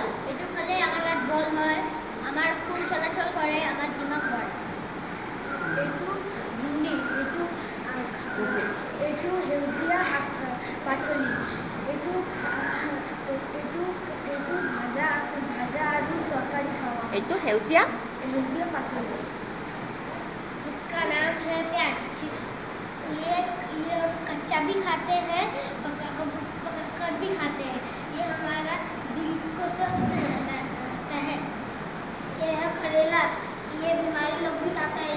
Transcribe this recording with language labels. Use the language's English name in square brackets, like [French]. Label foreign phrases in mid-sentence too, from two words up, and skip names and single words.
[Assamese] এইটো খালে আমাৰ গাত বল হয়, আমাৰ খুন চলাচল কৰে, আমাৰ দিমাগ বাঢ়ে। এইটো ভিন্ডি। এইটো সেউজীয়া শাক পাচলি। এইটো ভাজা আৰু তৰকাৰী খাওয়া। এইটো সেউজীয়া [Hindi] पाचली। इसका नाम है प्याज। ये कच्चा भी खाते हैं, पका कर भी खाते हैं। ये हमारा दिल को स्वस्थ रहता है। ये है करेला। ये बीमारी लोग भी खाता है।